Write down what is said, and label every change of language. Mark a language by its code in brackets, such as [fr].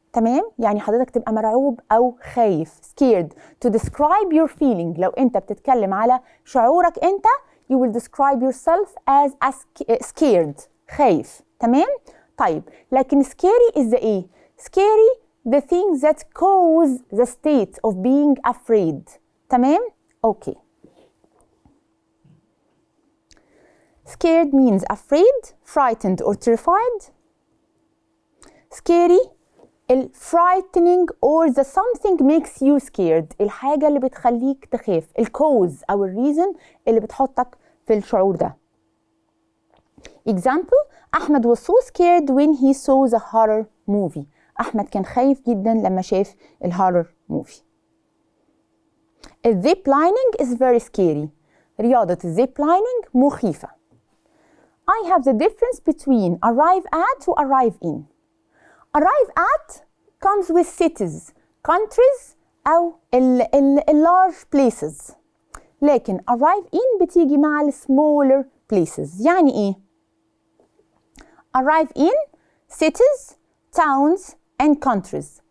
[ar] تمام؟ يعني حضرتك تبقى مرعوب أو خايف. [en] scared. To describe your feeling. [ar] لو أنت بتتكلم على شعورك أنت [en] you will describe yourself as scared. [ar] خايف. [en] تمام؟ طيب لكن scary is the إيه؟ scary the things that cause the state of being afraid. تمام؟ Okay. Scared means afraid, frightened or terrified. Scary, frightening or the something makes you scared. [ar] الحاجة اللي بتخليك تخاف. الcause أو reason اللي بتحطك في الشعور ده. [en] Example, أحمد was so scared when he saw the horror movie. [ar] أحمد كان خايف جدا لما شاف الهورر موفي. [en] الزيب lining is very scary. [ar] رياضة الزيب lining مخيفة. [en] I have the difference between arrive at و arrive in. Arrive at comes with cities, countries أو large places. لكن arrive in [ar] بتيجي مع [en] smaller places. [ar] يعني إيه؟ [en] Arrive in cities, towns and countries.